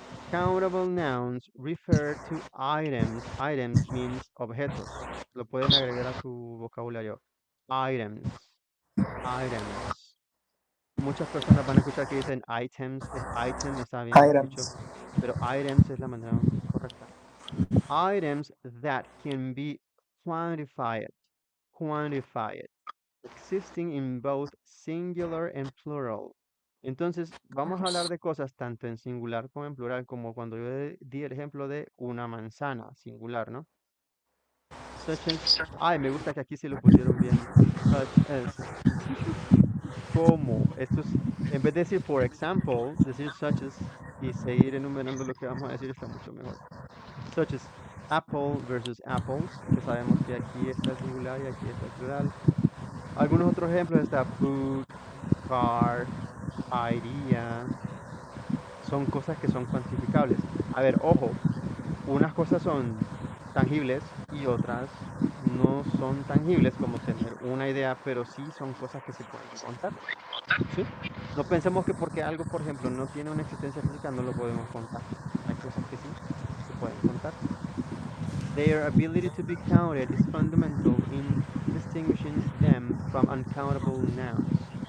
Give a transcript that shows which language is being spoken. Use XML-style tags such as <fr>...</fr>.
<en>Countable nouns refer to items. Items means objetos.</en> <es>Lo pueden agregar a su vocabulario. Items. Items. Muchas personas van a escuchar que dicen items. Es item, está bien dicho.</es> <en>items.</en> <es>Pero items es la manera correcta.</es> <en>Items that can be quantified. Quantified. Existing in both singular and plural.</en> <es>Entonces, vamos a hablar de cosas tanto en singular como en plural, como cuando yo di el ejemplo de una manzana, singular, ¿no? Such as, ay, me gusta que aquí sí lo pusieron bien. Such as, como. Esto es, en vez de decir</es> <en>for example,</en> <es>decir such as y seguir enumerando lo que vamos a decir está mucho mejor.</es> <en>Such as apple versus apples,</en> <es>que sabemos que aquí está el singular y aquí está el plural. Algunos otros ejemplos está book, car, idea, son cosas que son cuantificables. A ver, ojo, unas cosas son tangibles y otras no son tangibles como tener una idea, pero sí son cosas que se pueden contar, ¿sí? No pensemos que porque algo, por ejemplo, no tiene una existencia física, no lo podemos contar. Hay cosas que sí se pueden contar.</es> <en>Their ability to be counted is fundamental in distinguishing them from uncountable nouns.</en>